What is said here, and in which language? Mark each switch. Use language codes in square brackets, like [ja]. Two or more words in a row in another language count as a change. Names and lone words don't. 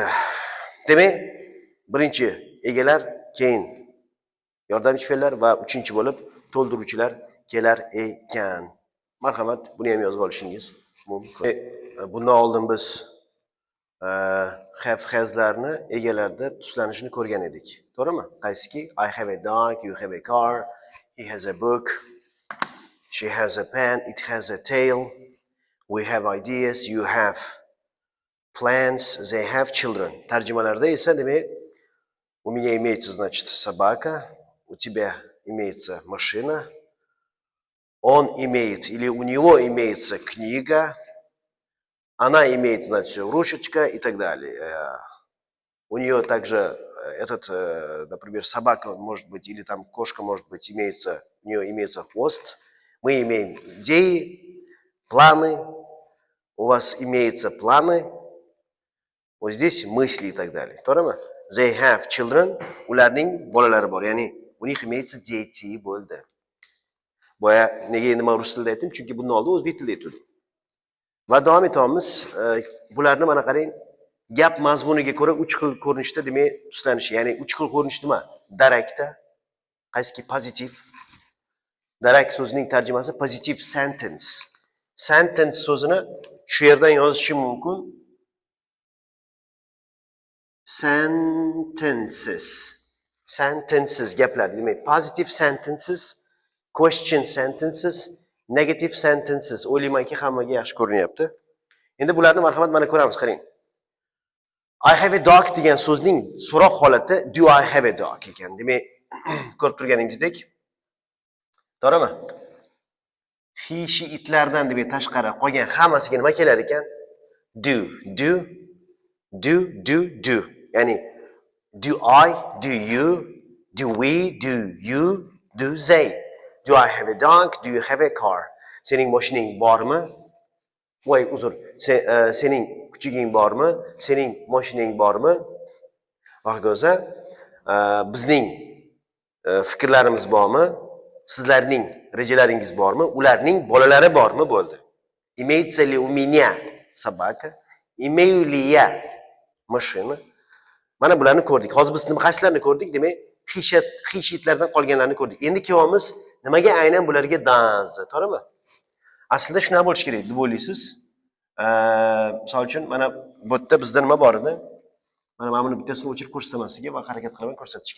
[uz] Demak, birinchi egalar, keyin yordamchi fe'llar va uchinchi bo'lib to'ldiruvchilar kelar ekan. Marhamat, buni ham yozib olishingiz mumkin. Bundan oldin biz [en] have haslarni [uz] egalarda tuslanishini ko'rgan edik. To'g'rimi? Qaysiki? [en] I have a dog, you have a car, he has a book, she has a pen, it has a tail, we have ideas, you have plans, they have children. [uz] Tarjimalarda esa demak, [ru] у меня имеется, значит, собака, у тебя имеется машина, он имеет или у него имеется книга, она имеет, значит, ручечка и так далее. У нее также например, собака может быть или там кошка может быть, имеется, у нее имеется хвост. Мы имеем идеи, планы, у вас имеются планы, вот здесь мысли и так далее. [en] They have children, [uz] ularning bolalari bor, ya'ni [ru] у них имеется дети [uz] bo'ldi. Boya nega endi men rus tilida aytdim? Chunki bundan oldin o'zbek tilida aytdim. Va davom etamiz. Bularni mana qarang, gap mazmuniga ko'ra 3 xil ko'rinishda demak tuslanishi, ya'ni 3 xil ko'rinish nima? Darakda, qaysiki pozitiv. Darak so'zining tarjimasi [en] positive sentence. [uz] Sentence so'zini shu yerdan yozishim mumkin. [en] Sentences [uz] gaplar, demak [en] positive sentences, question sentences, negative sentences. [uz] O'ylaymanki hammaga yaxshi ko'rinyapti. Endi bularni marhamat mana ko'ramiz, qarang. [en] I have a dog [uz] degan so'zning so'roq holati [en] do I have a dog ekan. [uz] Demak, ko'rib turganingizdek, to'g'rimi? He, she itlardan deb tashqari qolgan hammasiga nima kelar ekan? [en] Do, do, do. Ya'ni do I, do you, do we, do you, do they. Do I have a dog? Do you have a car? [uz] Sening mashinang bormi? Voy, uzr. Sening kuchuging bormi? Sening mashinang bormi? Va hokazo. Bizning fikrlarimiz bormi? Sizlarning rejalaringiz bormi? Ularning bolalari bormi? Bo'ldi. [ru] Имеется ли у меня собака? Имею ли я машина? [uz] Mana bularni ko'rdik. Hozir biz nima qaysilarni ko'rdik? Demak, xishitlardan qolganlarni ko'rdik. Endi kelyapmiz nimaga aynan bularga does, to'g'rimi? Aslida shuna bo'lish kerak deb o'ylaysiz. Misol uchun mana bu yerda bizda nima bor edi? Mana buni bittasini o'chirib ko'rsataman sizga va harakat qilaman ko'rsatishga.